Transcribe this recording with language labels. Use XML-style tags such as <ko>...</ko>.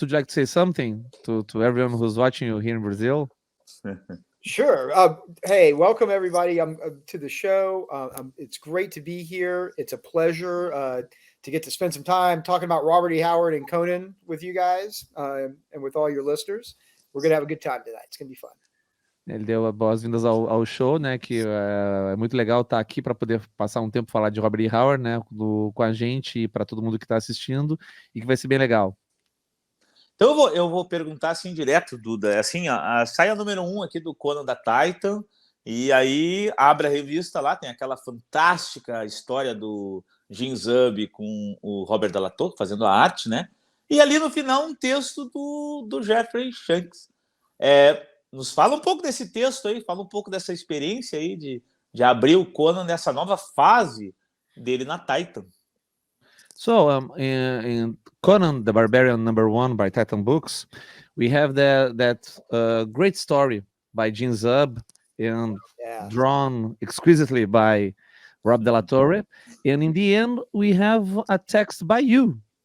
<en>Would you like to say something to everyone who's watching you here in Brazil? Sure. Hey, welcome everybody to the show. It's great to be here. It's a pleasure to get to spend some time talking about Robert E. Howard and Conan with you guys and with all your listeners. We're going to have a good time tonight. It's going to be fun.</en> <pt>Ele deu as boas-vindas ao show, né? Que é muito legal estar aqui para poder passar um tempo falar de Robert E. Howard, né? Com a gente e para todo mundo que está assistindo, e que vai ser bem legal. Então eu vou perguntar assim direto, Duda. Assim, sai a número 1 aqui do Conan da Titan, e aí abre a revista lá, tem aquela fantástica história do Jom Zub com o Rob Delatorre fazendo a arte, né? E ali no final um texto do Jeffrey Shanks. Nos fala um pouco desse texto aí, fala um pouco dessa experiência aí de abrir o Conan nessa nova fase dele na Titan.</pt> <en>So, in Conan the Barbarian #1 by Titan Books, we have that great story by Jom Zub and drawn exquisitely by Rob Delatorre. And in the end, we have a text by you.</en>